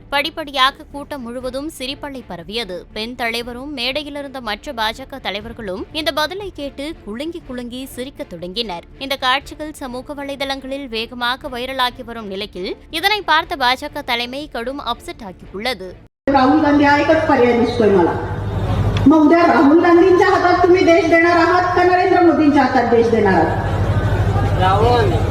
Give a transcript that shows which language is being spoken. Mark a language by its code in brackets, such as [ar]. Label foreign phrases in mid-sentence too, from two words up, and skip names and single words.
[ta] படிப்படியாக கூட்டம் முழுவதும் சிரிப்பலை பரவியது. பெண் தலைவரும் மேடையிலிருந்த மற்ற பாஜக தலைவர்களும் இந்த பதிலை கேட்டு குலுங்கி சிரிக்க தொடங்கினர். இந்த காட்சிகள் சமூக வலைதளங்களில் வேகமாக வைரலாகி வரும் நிலையில் இதனை பார்த்த பாஜக தலைமை கடும் அப்செட் ஆகியுள்ளது. [mr] राहुल गांधी हा एकच पर्याय दिसतोय मला. मग उद्या राहुल गांधींच्या हातात तुम्ही देश देणार आहात का नरेंद्र मोदींच्या हातात देश देणार आहात? राहुल